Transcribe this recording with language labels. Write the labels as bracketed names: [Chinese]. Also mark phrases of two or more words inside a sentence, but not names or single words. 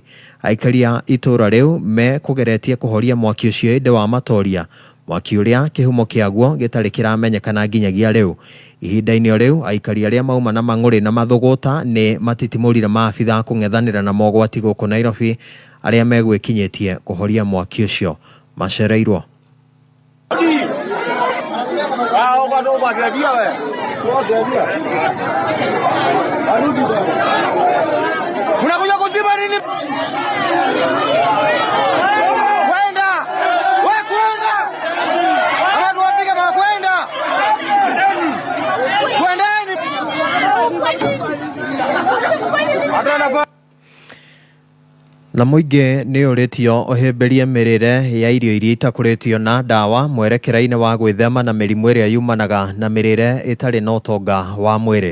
[Kikuyu] Aikaria itura riu me kugeretie kuhoria mwaki ucio inde wa matoria mwaki uria kihumo kiaguo gitari kiramenyekana nginyagia riu. Ihinda-ini riu aikari aria mauma na mang'uri na mathuguta ni matitimurire maabitha kung'ethanira na mogwati guku Nairobi aria megwikinyitie kuhoria mwaki ucio macereirwo. [Swahili] Unakuja kuzima nini? Kwenda! Wewe kwenda! Ama tuwapige kwa kwenda! Kwendeni! [Kikuyu] Na muingi ni uritio ohemberie mirire ya irio iria itakuritio na dawa mwerekera-ini wa gwithema na mirimu iria yumanaga na mirire itari na utonga wa mwiri.